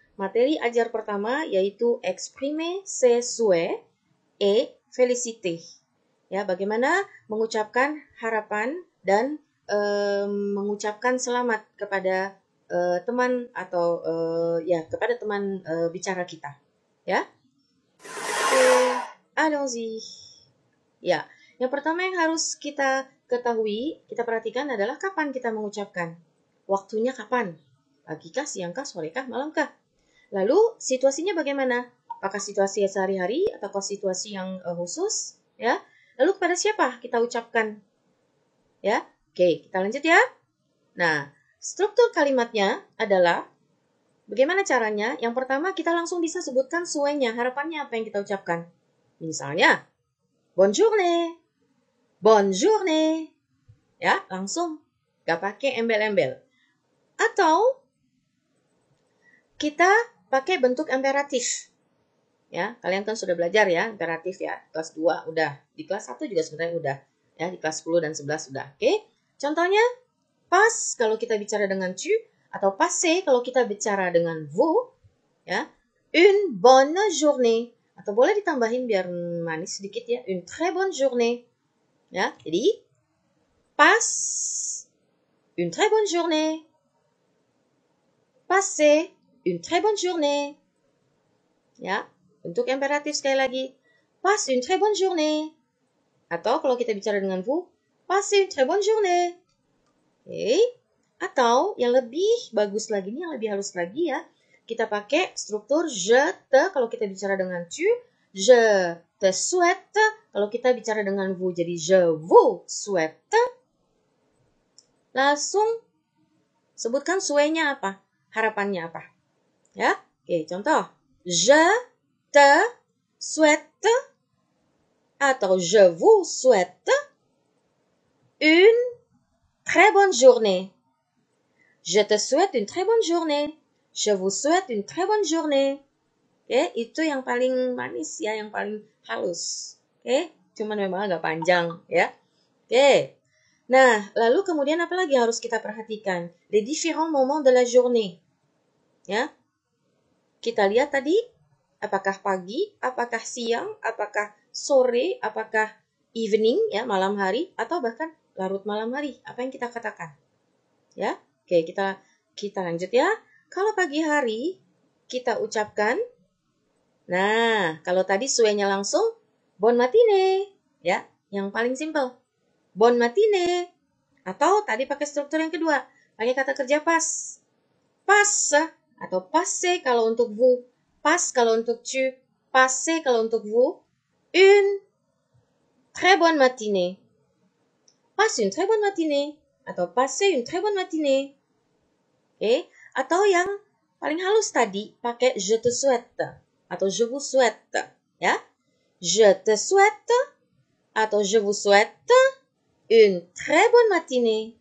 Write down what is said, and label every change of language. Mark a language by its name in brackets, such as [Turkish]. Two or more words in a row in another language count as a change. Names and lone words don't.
[Indonesian] materi ajar pertama yaitu [French] exprimer ses souhaits et féliciter. [Indonesian] Ya, bagaimana mengucapkan harapan dan mengucapkan selamat kepada teman atau kepada teman bicara kita. Ya. [French] Allons-y. [Indonesian] Ya, yang pertama yang harus kita ketahui, kita perhatikan adalah kapan kita mengucapkan. Waktunya kapan? Pagikah, siangkah, sorekah, malamkah? Lalu situasinya bagaimana? Apakah situasi sehari-hari atau situasi yang khusus? Ya. Lalu kepada siapa kita ucapkan? Ya. Oke, kita lanjut ya. Nah, struktur kalimatnya adalah bagaimana caranya? Yang pertama kita langsung bisa sebutkan suenya, harapannya apa yang kita ucapkan. Misalnya, [French] bonne journée. Bonne journée. [Indonesian] Ya, langsung. Gak pakai embel-embel. Atau kita pakai bentuk imperatif. Ya, kalian kan sudah belajar ya, imperatif ya. Kelas 2 udah. Di kelas 1 juga sebenarnya udah. Ya, di kelas 10 dan 11 udah. Oke. Contohnya, pas kalau kita bicara dengan tu, atau passez kalau kita bicara dengan vous. [French] Ya. Une bonne journée. [Indonesian] Atau boleh ditambahin biar manis sedikit ya. [French] Une très bonne journée. Ya, jadi passe une très bonne journée. Passez une très bonne journée. [Indonesian] Ya, untuk imperatif sekali lagi. [French] Passe une très bonne journée. [Indonesian] Atau kalau kita bicara dengan vous, [French] passez une très bonne journée. [Indonesian] Oke. Atau yang lebih bagus lagi, yang lebih halus lagi ya, kita pakai struktur [French] je te [Indonesian] kalau kita bicara dengan tu, [French] je te souhaite [Indonesian] kalau kita bicara dengan vous. [French] Jadi je vous souhaite. [Indonesian] Langsung sebutkan souhaitnya apa, harapannya apa. Ya, oke, contoh. [French] Je te souhaite atau je vous souhaite une très bonne journée. Je te souhaite une très bonne journée. Je vous souhaite une très bonne journée. [Indonesian] Oke, itu yang paling manis ya, yang paling halus. Oke, cuman memang agak panjang ya. Oke. Nah, lalu kemudian apa lagi harus kita perhatikan? [French] Les différents moments de la journée. [Indonesian] Ya. Kita lihat tadi, apakah pagi, apakah siang, apakah sore, apakah evening, ya, malam hari, atau bahkan larut malam hari. Apa yang kita katakan? Ya, oke, kita lanjut ya. Kalau pagi hari, kita ucapkan, nah, kalau tadi suenya langsung, [French] bon matinée, [Indonesian] ya, yang paling simple. [French] Bon matinée. [Indonesian] Atau tadi pakai struktur yang kedua, pakai kata kerja pas. [French] Pas, atau passez [Indonesian] kalau untuk [French] vous, pas [Indonesian] kalau untuk [French] tu, passez [Indonesian] kalau untuk [French] vous, une très bonne matinée. Passe une très bonne matinée. Atau passez une très bonne matinée. [Indonesian] Oke, atau yang paling halus tadi, pakai [French] je te souhaite, [Indonesian] atau [French] je vous souhaite. Ya, je te souhaite, atau je vous souhaite une très bonne matinée.